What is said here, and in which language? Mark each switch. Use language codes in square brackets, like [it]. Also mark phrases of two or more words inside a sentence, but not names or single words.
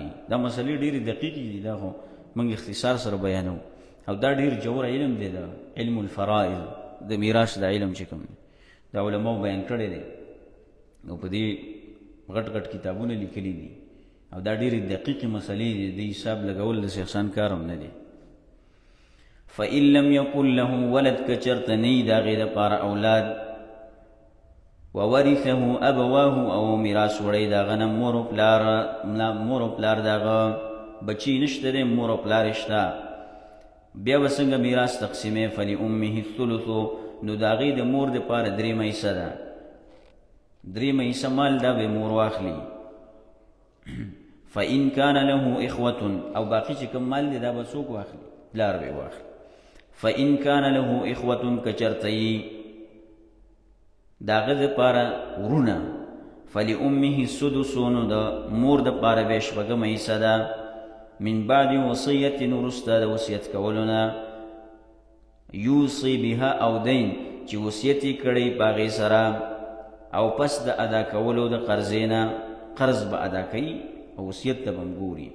[ps] دا مسلې ډېرې دقیقې دي، دا خو موږ اختصار سره بیانو. او دا ډېر جوړ علم دی، دا [ar] علم الفرائض، [ps] د میراث دا علم چې کوم دی، دا علماو بیان کړی دی، او په دې غټ غټ کتابونه لیکلي دي. او دا ډېرې دقیقې مسلې دي، د حساب لګول داسې آسان کار هم نه دی. [ar] فإن لم يكن له ولد، [ps] که چېرته نه وي د هغې دپاره اولاد، [ar] وورثه ابواه، [ps] او میراث وړی د هغه نه مور او پلار د هغه بچي نشته دی، مور او پلار یې شته، بیا به څنګه میراث تقسیمې؟ [ar] فلأمه الثلث، [ps] نو د هغې د مور دپاره 3مه حصه ده. 3مه حصه مال دا به مور واخلي. [ar] فإن كان له إخوة، [ps] او باقي چې کوم مال دی دا به څوک واخلي؟ پلار به واخلي. [ar] فإن كان له إخوة، [ps] که چېرته یي د هغه دپاره ورونه، [ar] فلأمه السدس، [ps] نو د مور دپاره به 6مه حصه ده. [ar] من بعد وصیت، [ps] وروسته د وصیت کولو نه، [ar] یوصي بها او دین، [ps] چې وصیت یې کړی په هغې سره، او پس د ادا کولو د قرضې نه، قرض به ادا کوي، او وصیت ته به هم ګوري.